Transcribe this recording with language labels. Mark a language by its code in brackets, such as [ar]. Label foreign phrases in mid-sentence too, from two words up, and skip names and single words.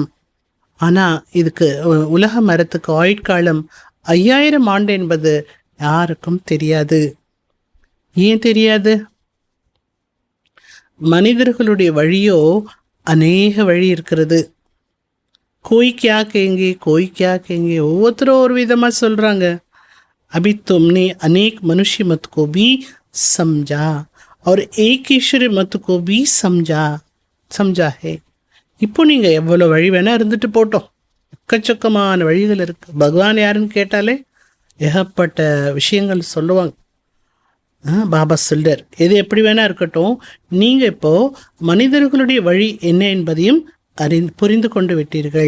[ta] ஆனால் இதுக்கு உலக மரத்துக்கு ஆயுட்காலம் 5000 ஆண்டு என்பது யாருக்கும் தெரியாது. ஏன் தெரியாது? மனிதர்களுடைய வழியோ அநேக வழி இருக்கிறது. [hi] कोई क्या कहेंगे, कोई क्या कहेंगे, [ta] ஒவ்வொருத்தரும் ஒரு விதமாக சொல்கிறாங்க. [hi] अभी तुमने अनेक मनुष्य मत को भी समझा और एक ईश्वर मत को भी समझा है. [ta] இப்போ நீங்கள் எவ்வளோ வழி வேணால் இருந்துட்டு போட்டோம், எக்கச்சக்கமான வழிகள் இருக்குது. பகவான் யாருன்னு கேட்டாலே ஏகப்பட்ட விஷயங்கள் சொல்லுவாங்க. பாபா சொல்றார், எது எப்படி வேணா இருக்கட்டும், நீங்கள் இப்போது மனிதர்களுடைய வழி என்ன என்பதையும் புரிந்து கொண்டு விட்டீர்கள்.